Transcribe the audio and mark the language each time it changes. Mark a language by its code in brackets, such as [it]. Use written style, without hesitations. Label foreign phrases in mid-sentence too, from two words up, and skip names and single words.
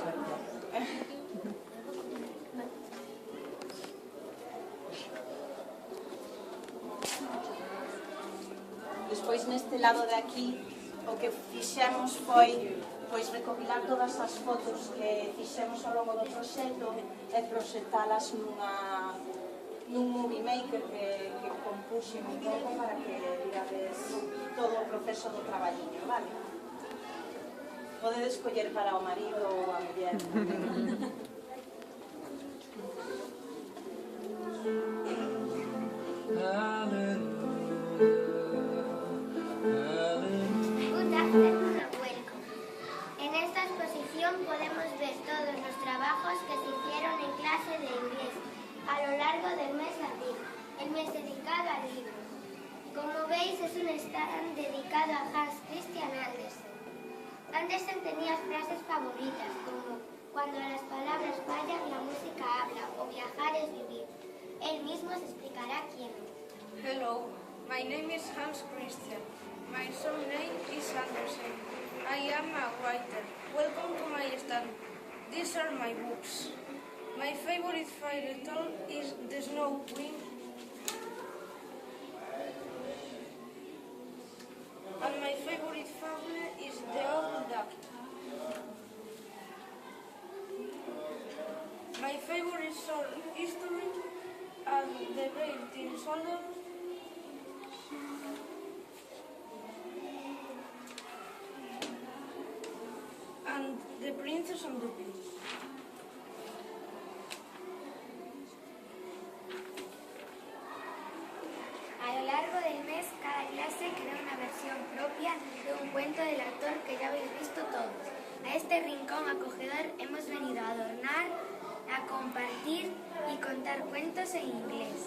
[gl] Despois, neste lado de aquí, o que fixemos foi recopilar todas as fotos que fixemos ao longo do proxecto e proxectalas nun movie maker que compuxen un pouco para que virades todo o proceso do traballiño, vale? Podedes escoller para o marido ou a muller. [es] Podemos ver todos los trabajos que se hicieron en clase de inglés a lo largo del mes de abril, el mes dedicado al libro. Como veis, es un stand dedicado a Hans Christian Andersen. Andersen tenía frases favoritas como cuando las palabras fallan, la música habla, o viajar es vivir. Él mismo se explicará quién. [en] Hello, my name is Hans Christian. My surname is Andersen. I am a writer. Welcome to my stand. These are my books. My favorite fairy tale is The Snow Queen. And my favorite fable is The Old Duck. My favorite short history is The Brave Tin Soldier. And The Princess and the Pea. [es] A lo largo del mes, cada clase crea una versión propia de un cuento del autor que ya habéis visto todos. A este rincón acogedor hemos venido a adornar, a compartir y contar cuentos en inglés.